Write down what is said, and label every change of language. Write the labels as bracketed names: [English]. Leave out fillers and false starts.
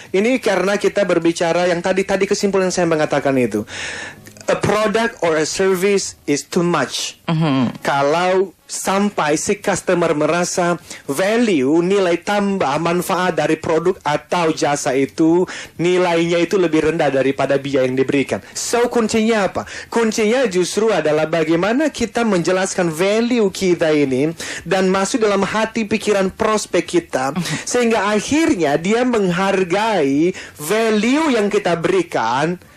[Indonesian] Ini karena kita berbicara yang tadi kesimpulan saya mengatakan itu. [English] A product or a service is too much. [Indonesian] Kalau sampai si customer merasa value, nilai tambah, manfaat dari produk atau jasa itu, nilainya itu lebih rendah daripada biaya yang diberikan. So kuncinya apa? Kuncinya justru adalah bagaimana kita menjelaskan value kita ini dan masuk dalam hati pikiran prospek kita, sehingga akhirnya dia menghargai value yang kita berikan.